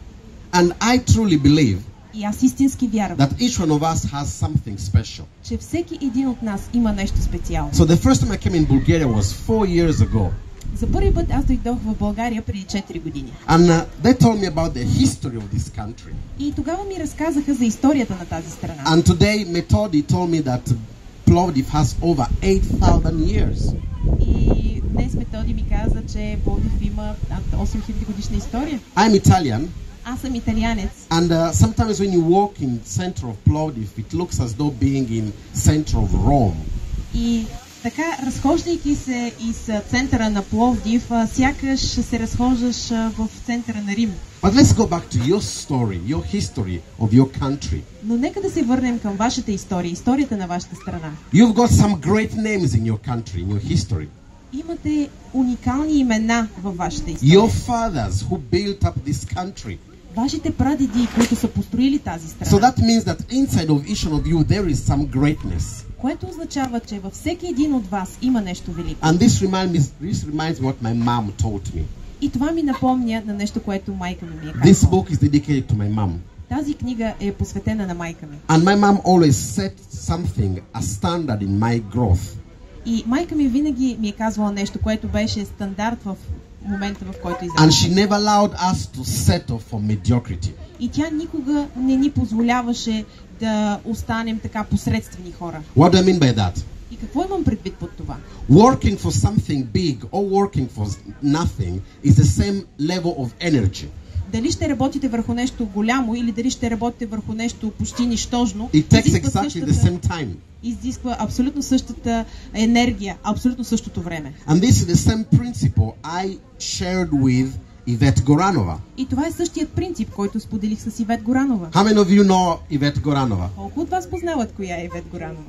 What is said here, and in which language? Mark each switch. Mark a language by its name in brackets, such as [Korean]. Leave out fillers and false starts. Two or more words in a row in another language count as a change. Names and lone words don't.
[English] And I truly believe [Bulgarian] И аз истински вярвам, [English] that each one of us has something special. [Bulgarian] че всеки един от нас има нещо специално. [English] So the first time I came in Bulgaria was 4 years ago. [Bulgarian] За първи път аз дойдох в България преди 4 години. [English] And they told me about the history of this country. [Bulgarian] И тогава ми разказаха за историята на тази страна. [English] And today Metodi told me that Plovdiv has over 8,000 years. [Bulgarian] И днес Методи ми каза, че Пловдив има над 8000 годишна история. [English] I'm Italian. [Bulgarian] Аз съм италианец. [English] And sometimes when you walk in center of Plovdiv, it looks as though being in center of Rome. [Bulgarian] И така, разхождайки се из центъра на Пловдив, сякаш се разхождаш в центъра на Рим. [English] But let's go back to your story, your history of your country. [Bulgarian] Но нека да се върнем към вашата история, историята на вашата страна. [English] You've got some great names in your country, in your history. [Bulgarian] Имате уникални имена във вашата история. [English] Your fathers who built up this country. [Bulgarian] Вашите прадеди, които са построили тази страна. [English] So that means that inside of each one of you there is some greatness. [Bulgarian] Което означава, че във всеки един от вас има нещо велико. [English] And this reminds me what my mom taught me. [Bulgarian] И това ми напомня на нещо, което майка ми е [English] This [Bulgarian] казала. [English] book is dedicated to my mom. [Bulgarian] Тази книга е посветена на майка ми. [English] And my mom always set something, a standard in my growth. [Bulgarian] И майка ми винаги ми е казвала нещо, което беше стандарт в момента, в който [English] And [Bulgarian] израснах. [English] she never allowed us to settle for mediocrity. [Bulgarian] И тя никога не ни позволяваше да останем така посредствени хора. [English] What do I mean by that? [Bulgarian] И какво имам предвид под това? [English] Working for something big or working for nothing is the same level of energy. [Bulgarian] Дали ще работите върху нещо голямо или дали ще работите върху нещо почти нищожно, [English] It takes exactly the same time. [Bulgarian] изисква абсолютно същата енергия, абсолютно същото време. [English] And this is the same principle I shared with Yvette Goranova. [Bulgarian] И това е същият принцип, който споделих с Ивет Горанова. [English] How many of you know Yvette Goranova? [Bulgarian] Колко от вас познават коя е Ивет Горанова?